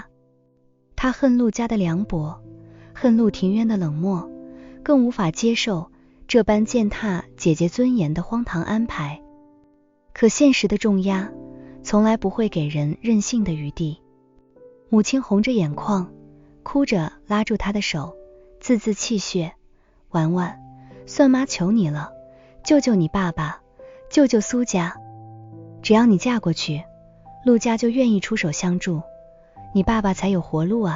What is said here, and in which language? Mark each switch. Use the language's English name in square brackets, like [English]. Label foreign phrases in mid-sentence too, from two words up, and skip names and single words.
[Chinese] 她恨陸家的涼薄，恨陸庭淵的冷漠，更無法接受這般踐踏姐姐尊嚴的荒唐安排。可現實的重壓從來不會給人任性的餘地。母親紅着眼眶，哭着拉住她的手，字字泣血。婉婉，算媽求你了，救救你爸爸，救救蘇家。只要你嫁過去，陸家就願意出手相助，你爸爸才有活路啊。